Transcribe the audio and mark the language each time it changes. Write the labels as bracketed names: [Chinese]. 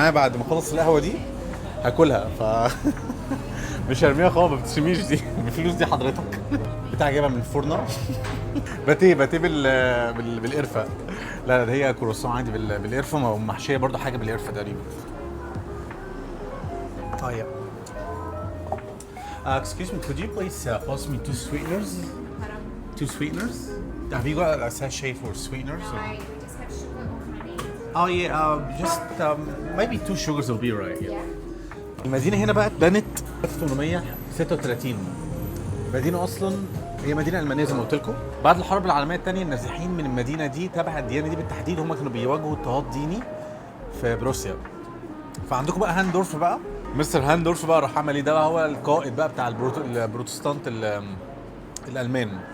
[Arabic] انا بعد ما اخلص القهوه دي هاكلها، مش هرميها خالص، ما بتشميش دي. الفلوس دي حضرتك بتاع جايبها من الفرنه. باتيه بالقرفه. لا ده هي كرواسون عادي بالقرفه ومحشيه برضو حاجه بالقرفه تقريبا. طيب. [English] Excuse me, could you please pass me 2 sweeteners? 2 sweeteners? Have you got a sachet for sweeteners? Or? We just have sugar or honey. Oh yeah, just maybe 2 sugars will be right. [Arabic] Yeah. المدينة هنا بقى اتبنت 1836. المدينة أصلا هي مدينة ألمانية زي ما قلت لكم. بعد الحرب العالمية الثانية النازحين من المدينة دي تبع الديانة دي بالتحديد هم كانوا بيواجهوا اضطهاد ديني في بروسيا. فعندكم بقى هاندورف بقى، مستر هاندورف بقى راح عمل ايه؟ ده بقى هو القائد بقى بتاع البروتستانت الألمان.